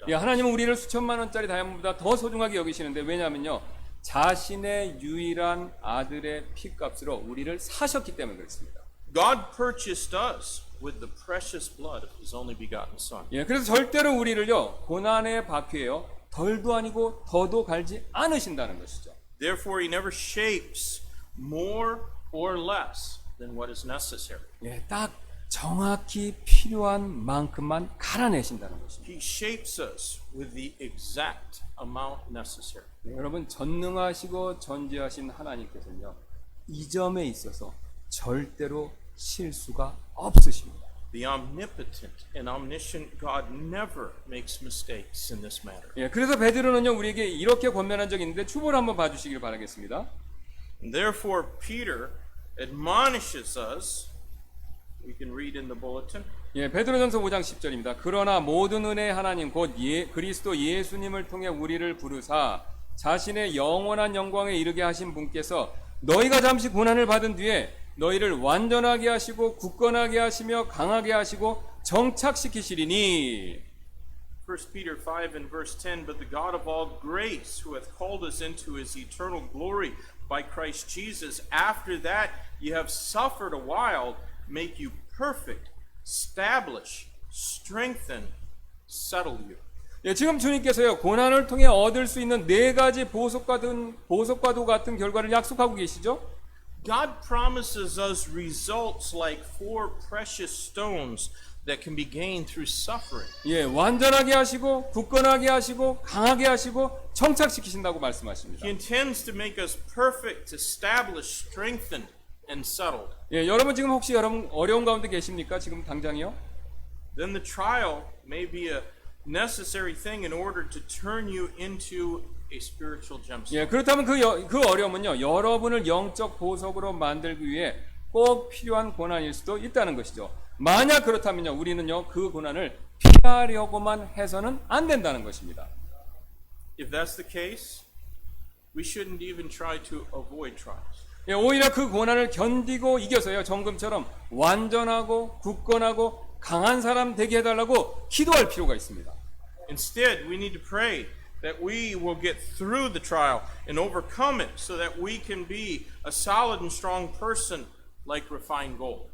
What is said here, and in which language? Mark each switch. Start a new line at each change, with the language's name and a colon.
Korean: 예,
English: diamonds.
Korean: 하나님은 우리를 수천만 원짜리 다이아몬드보다 더 소중하게 여기시는데 왜냐하면요 자신의 유일한 아들의 피값으로 우리를 사셨기 때문에 그렇습니다.
English: God purchased us with the precious blood of His only begotten Son.
Korean: 예, 그래서 절대로 우리를요 고난의 바퀴에요 덜도 아니고 더도 갈지 않으신다는 것이죠.
English: Therefore, He never shapes more or less than what is necessary.
Korean: 예, 딱 정확히 필요한 만큼만 갈아내신다는 것입니다.
English: He shapes us with the exact amount necessary.
Korean: 네, 여러분 전능하시고 전지하신 하나님께서는요 이 점에 있어서 절대로 실수가 없으십니다.
English: The omnipotent and omniscient God never makes mistakes in this matter.
Korean: 예, 그래서 베드로는요 우리에게 이렇게 권면한 적이 있는데 추보를 한번 봐주시길 바라겠습니다.
English: And therefore, Peter admonishes us. We can read in the bulletin.
Korean: 예, 베드로전서 5장 10절입니다. 그러나 모든 은혜의 하나님 곧 그리스도 예수님을 통해 우리를 부르사 자신의 영원한 영광에 이르게 하신 분께서 너희가 잠시 고난을 받은 뒤에 너희를 완전하게 하시고 굳건하게 하시며 강하게 하시고 정착시키시리니.
English: 1 Peter 5 and verse 10, but the God of all grace, who hath called us into his eternal glory by Christ Jesus, after that ye have suffered a while, make you perfect, establish, strengthen, settle you.
Korean: 예, 지금 주님께서요 고난을 통해 얻을 수 있는 네 가지 보석과도 같은 결과를 약속하고 계시죠.
English: God promises us results like 4 precious stones that can be gained through suffering.
Korean: 예, 완전하게 하시고 굳건하게 하시고 강하게 하시고 정착시키신다고 말씀하십니다.
English: He intends to make us perfect, established, strengthened, and settled.
Korean: 예, 여러분 지금 혹시 여러분 어려운 가운데 계십니까? 지금 당장이요?
English: Then the trial may be a necessary thing in order to turn you into a spiritual gemstone.
Korean: 예, 그렇다면 그 어려움은요 여러분을 영적 보석으로 만들기 위해 꼭 필요한 고난일 수도 있다는 것이죠. 만약 그렇다면요 우리는요 그 고난을 피하려고만 해서는 안 된다는 것입니다.
English: If that's the case, we shouldn't even try to avoid trials.
Korean: 예, 오히려 그 고난을 견디고 이겨서요 정금처럼 완전하고 굳건하고 강한 사람 되게 해달라고 기도할 필요가 있습니다.
English: Instead, we need to pray that we will get through the trial and overcome it so that we can be a solid and strong person like refined gold.